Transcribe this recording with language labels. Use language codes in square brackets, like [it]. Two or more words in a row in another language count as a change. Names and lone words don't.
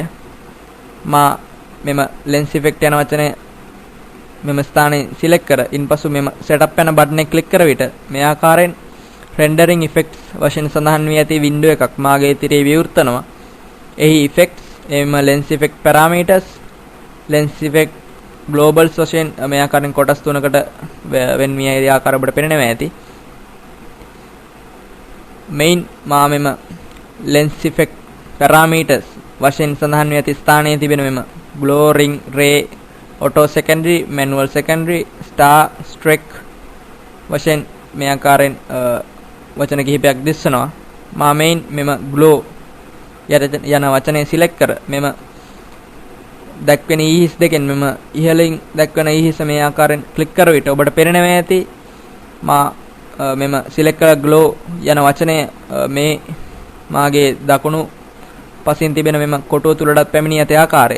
[si] මා මෙම [en] lens effect [si] යන වචනය මෙම ස්ථානයේ select කර ඉන්පසු මෙම setup යන බටන් එක ක්ලික් කර විට මේ ආකාරයෙන් [en] rendering effects [si] වශයෙන් සඳහන් වී ඇති window එකක් මාගේ තිරේ විවෘත වෙනවා. එහි effects එම [en] lens effect parameters lens effect globals [si] වශයෙන් මේ ආකාරයෙන් කොටස් තුනකට වෙන් වී ඇති ආකාරය ඔබට පෙනෙනවා ඇති. main මා මෙම [en] lens effect parameters [si] වශයෙන් සඳහන් වී ඇති ස්ථානයේ තිබෙන මෙම [en] glow ring ray auto secondary manual secondary star streak [si] වශයෙන් මේ ආකාරයෙන් වචන කිහිපයක් දිස්වනවා. මා main මෙම glow යන වචනේ select කර මෙම දක්වන ඉහිස් දෙකෙන් මෙම ඉහළින් දක්වන ඉහිස මේ ආකාරයෙන් ක්ලික් කර විට ඔබට පෙනෙනවා ඇති මා මෙම select කර glow යන වචනය මේ මාගේ දකුණු පසින් තිබෙන මෙම කොටුව තුලටත් පැමිණී ඇති ආකාරය.